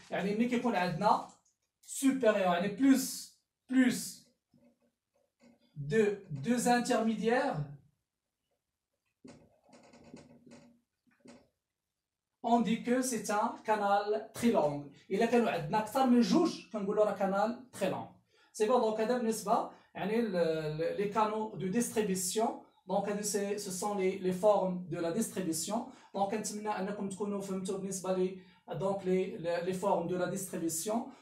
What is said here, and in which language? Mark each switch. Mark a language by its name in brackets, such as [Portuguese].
[Arabic] يعني ملي كيكون عندنا سوبيريور يعني بلوس [French] deux intermédiaires، on dit que c'est un canal très long. [Arabic] إلا كانوا عندنا أكثر من جوج كنقولوا راه كانال [French] très long. C'est bon, donc [Arabic] هذا بالنسبة يعني [French] les canaux de distribution. Donc ce sont les formes de la distribution. Donc [Arabic] نتمنى أنكم تكونوا فهمتوا بالنسبة لي [French] donc les formes de la distribution.